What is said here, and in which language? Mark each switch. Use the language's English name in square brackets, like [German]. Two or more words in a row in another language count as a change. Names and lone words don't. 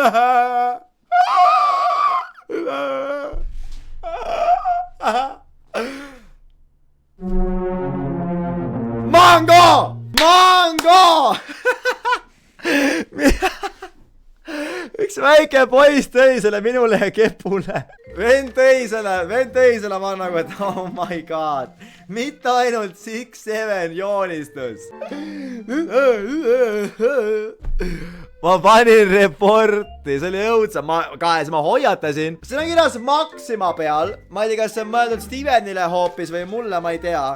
[Estonian] Mango! Üks väike poiss tõi selle minule ja Kepule. Vend tõi selle, ma nagu, et [English] oh my god. [Estonian] Mitte ainult 6-7 joonistus. Ma panin reporti, see oli õudsa, ma hoiatasin. See on kirjas Maxima peal. Ma ei tea, kas see on mõeldud Stevenile hoopis või mulle, ma ei tea.